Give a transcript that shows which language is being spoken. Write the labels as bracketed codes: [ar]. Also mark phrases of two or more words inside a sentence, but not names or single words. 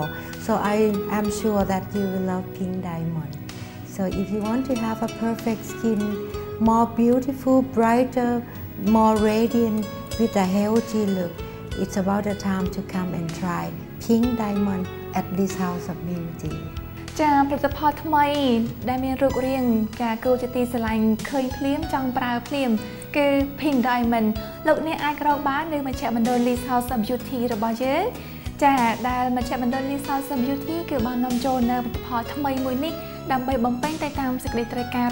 [en] So I am sure that you will love Pink Diamond. So if you want to have a perfect skin, more beautiful, brighter, more radiant with a healthy look, it's about the time to come and try Pink Diamond at this House of Beauty. [km] ចាផលិតផលថ្មីដែលមានរូបរាងចាគួរជាទីស្រឡាញ់ឃើញភ្លាមចង់ប្រើភ្លាមគឺ Pink Diamond លោកអ្នកអាចរកបាននៅមជ្ឈមណ្ឌល List House of Beauty របស់យើង ចាដែលមជ្ឈមណ្ឌល List House of Beauty គឺបាននាំចូលនៅផលិតផលថ្មីមួយនេះដើម្បីបំពេញទៅតាមសេចក្តីត្រូវការ